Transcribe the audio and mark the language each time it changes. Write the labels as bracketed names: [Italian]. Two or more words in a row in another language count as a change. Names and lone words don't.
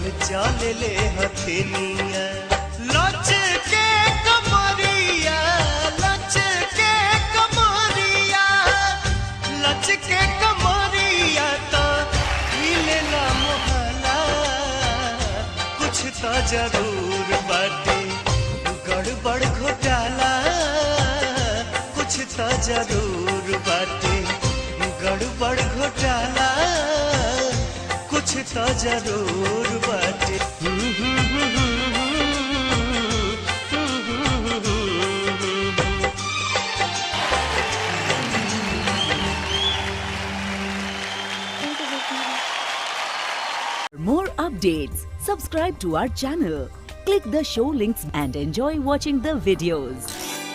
[Bhojpuri] चले ले हथेनिया, लच के कमरिया, लच के कमरिया, लच के कमरिया तो हिलेला मोहला, कुछ तो जरूर बाटे गड़बड़ घोटाला, कुछ तो जरूर बाटे गड़बड़ घोटाला, तो जरूर बाटे। [English] For more updates, subscribe to our channel, click the show links and enjoy watching the videos.